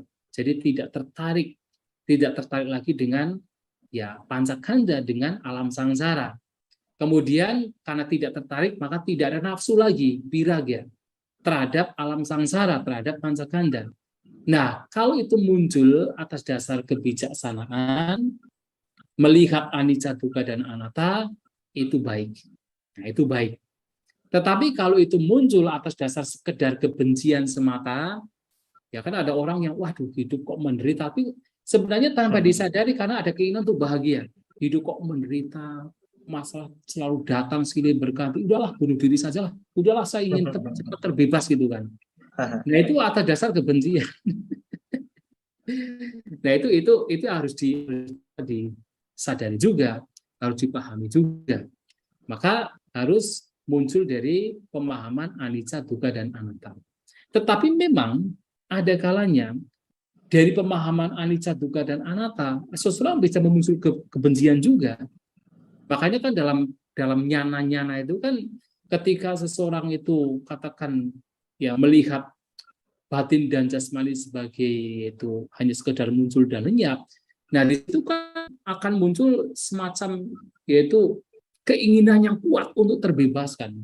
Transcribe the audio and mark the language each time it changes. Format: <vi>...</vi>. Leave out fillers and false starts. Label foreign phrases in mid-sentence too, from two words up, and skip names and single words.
<id>Jadi tidak tertarik lagi dengan ya pancakanda, dengan alam sangsara. Kemudian karena tidak tertarik, maka tidak ada nafsu lagi, viragya, terhadap alam sangsara, terhadap pancakanda. Nah, kalau itu muncul atas dasar kebijaksanaan, melihat</id> <pi>anicca, dukkha,</pi> <id>dan anatta, itu baik. Nah, itu baik. Tetapi kalau itu muncul atas dasar sekedar kebencian semata, ya kan ada orang yang, waduh hidup kok menderita, tapi sebenarnya tanpa disadari karena ada keinginan untuk bahagia. Hidup kok menderita, masalah selalu datang silih berganti, udahlah bunuh diri sajalah, udahlah saya ingin cepat terbebas gitu kan. Nah itu atas dasar kebencian. Nah itu harus disadari juga, harus dipahami juga. Maka harus muncul dari pemahaman</id> <pi>anicca, dukkha,</pi> <id>dan anatta. Tetapi memang ada kalanya dari pemahaman</id> <pi>anicca, dukkha,</pi> <id>dan anatta, seseorang bisa memuncul kebencian juga. Makanya kan dalam nyana-nyana itu kan ketika seseorang itu katakan ya melihat batin dan jasmani sebagai itu hanya sekedar muncul dan lenyap, nah di situ kan akan muncul semacam yaitu keinginan yang kuat untuk terbebaskan.</id>